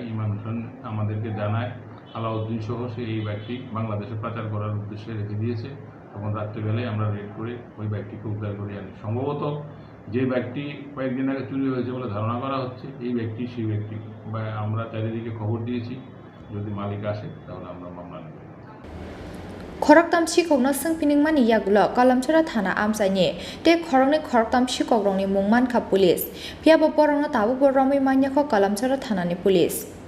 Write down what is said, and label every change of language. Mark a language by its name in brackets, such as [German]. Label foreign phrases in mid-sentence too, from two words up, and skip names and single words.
[Bangla] ইমামজন আমাদেরকে জানায় আলাউদ্দিন সহ সে এই ব্যক্তি বাংলাদেশে পাচার করার উদ্দেশ্যে রেখে দিয়েছে। তখন রাত্রেবেলায় আমরা রেড করে ওই ব্যক্তিকে উদ্ধার করে আনি। সম্ভবত যে ব্যক্তি কয়েকদিন আগে চুরি হয়েছে বলে ধারণা করা হচ্ছে এই ব্যক্তি সেই ব্যক্তি, বা আমরা চারিদিকে খবর দিয়েছি, যদি মালিক আসে তাহলে আমরা মামলা নেব। [Kok Borok] Khoroktam Sikokno Singpiningmani Yagulo Kalamchora Thana Amchaini te Khorangni Khoroktam Sikokrongni Mungmankha Police Phiabo Borongno Tabu Romwi Manyakho Kalamchora Thanani Police